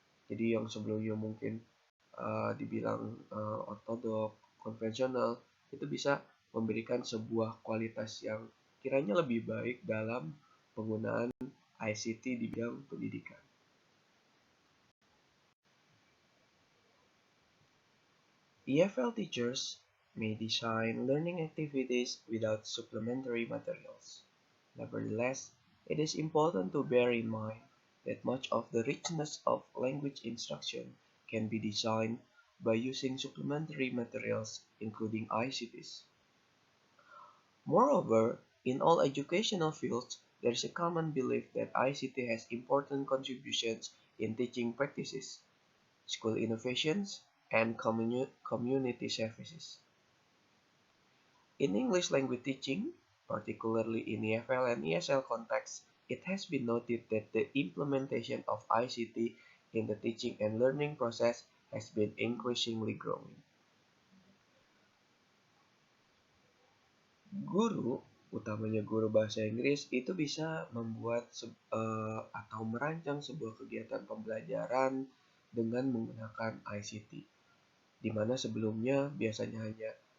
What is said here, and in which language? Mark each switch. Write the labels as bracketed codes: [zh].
[id] Jadi yang sebelumnya mungkin dibilang ortodok, konvensional, itu bisa memberikan sebuah kualitas yang kiranya lebih baik dalam penggunaan ICT di bidang pendidikan. [en] EFL teachers may design learning activities without supplementary materials. Nevertheless, it is important to bear in mind that much of the richness of language instruction can be designed by using supplementary materials, including ICTs. Moreover, in all educational fields, there is a common belief that ICT has important contributions in teaching practices, school innovations, and community services. In English language teaching, particularly in EFL and ESL contexts, it has been noted that the implementation of ICT in the teaching and learning process has been increasingly growing. [id] Guru, utamanya guru bahasa Inggris, itu bisa membuat atau merancang sebuah kegiatan pembelajaran dengan menggunakan ICT, di mana sebelumnya biasanya hanya